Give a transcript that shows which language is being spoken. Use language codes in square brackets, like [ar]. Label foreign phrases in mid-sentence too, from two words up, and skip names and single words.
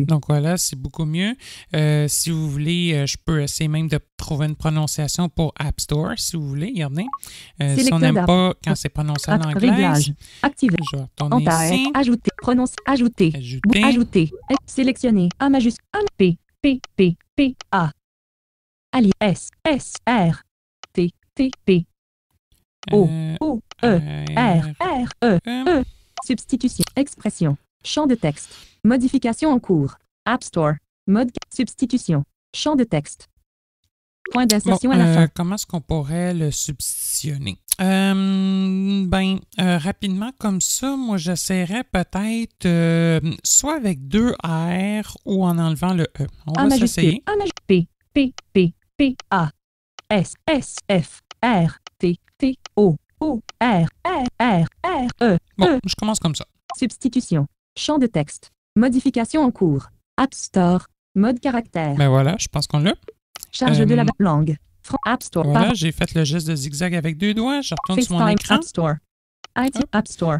[fr] Donc voilà, c'est beaucoup mieux. Si vous voulez, je peux essayer même de trouver une prononciation pour App Store, si vous voulez. Regardez. Si on n'aime pas quand c'est prononcé en anglais, Réglage. Activer. je vais retourner ici. Ajouter. Prononcer. Ajouter. Ajouter. Ajouter. Sélectionner. A majuscule. P. P. P. P. A. Ali. S. S. R. T. T. P. O. O. E. R. R. E. E. Substitution. Expression. Champ de texte. Modification en cours. App Store. Mode. Substitution. Champ de texte. Point d'insertion à la fin. Comment est-ce qu'on pourrait le substitutionner? Rapidement comme ça, moi j'essaierais peut-être soit avec 2 R ou en enlevant le E. On va s'essayer. A majuscule. P. P. P. P. A. S. S. F. R. T. T. O. O. R. R. R. R. E. Bon, je commence comme ça. Substitution. Champ de texte. Modification en cours. App Store. Mode caractère. Ben voilà, je pense qu'on l'a. Charge de la langue. App Store. Voilà, j'ai fait le geste de zigzag avec 2 doigts. Je retourne sur mon écran. App Store. App Store.